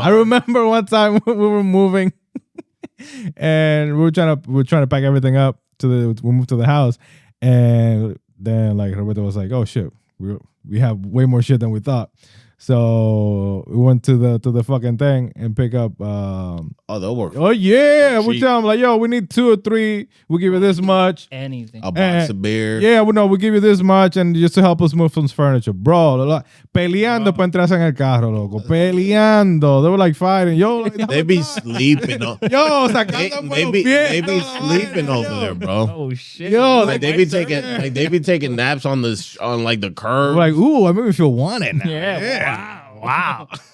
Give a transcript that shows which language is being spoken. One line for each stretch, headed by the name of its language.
English: I remember one time we were moving, and we were trying to pack everything up we moved to the house, and then like Roberto was like, "Oh shit, we have way more shit than we thought." So we went to the fucking thing and pick up. Oh, they'll work. Oh yeah, we cheap. tell them like, "Yo, we need 2 or 3. We'll give you this much." Anything. A box of beer. Yeah, well, no, we'll give you this much and just to help us move some furniture.
Spanish: Bro, peleando para entrarse en el carro, loco. Peleando.
English: They were like fighting. Yo, like, They be sleeping. yo, They
Spanish: sacando
English: they be sleeping over there, bro. Oh shit. Yo, Like they be taking naps on like the curb. like, ooh, I make me feel wanted now. Yeah. Wow.